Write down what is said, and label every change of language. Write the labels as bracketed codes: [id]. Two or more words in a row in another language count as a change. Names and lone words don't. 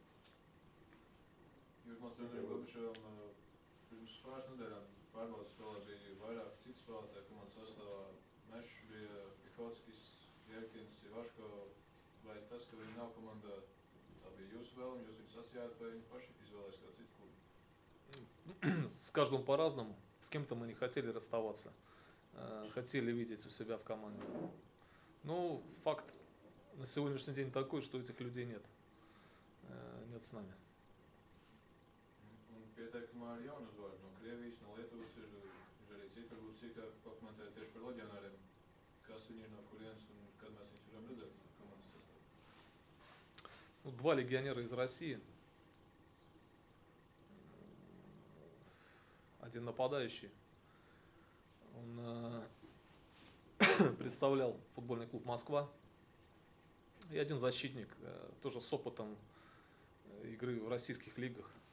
[lv] Jūrmals trenerim Gobičevam pirms pāris nedēļām pārbaudas spēlē bija vairāk citu spēlētāju komandas sastāvā. Mešs bija Pihockis, Jerkins, Ivaško. Vai tas, ka viņi nav komandā, tā bija jūsu vēlme, jūs viņus sasījāt, vai viņi paši izvēlēs kādu citu klubu? [ru] С каждым по-разному. С кем-то мы не хотели расставаться. Хотели видеть у себя в команде. Факт на сегодняшний день такой, что этих людей нет. Нет с нами. [lv] Pieteikumā ir jauna uzvārda no Krievijas, no Lietuvas, ir arī citi, varbūt sīkāk pakomentēt tieši par leģionāriem. Kas viņi ir, no kurienes un kad mēs viņus varam redzēt no komandas sastāvā? [ru] 2 легионера из России. Один нападающий. Он представлял футбольный клуб «Москва». И один защитник, тоже с опытом игры в российских лигах.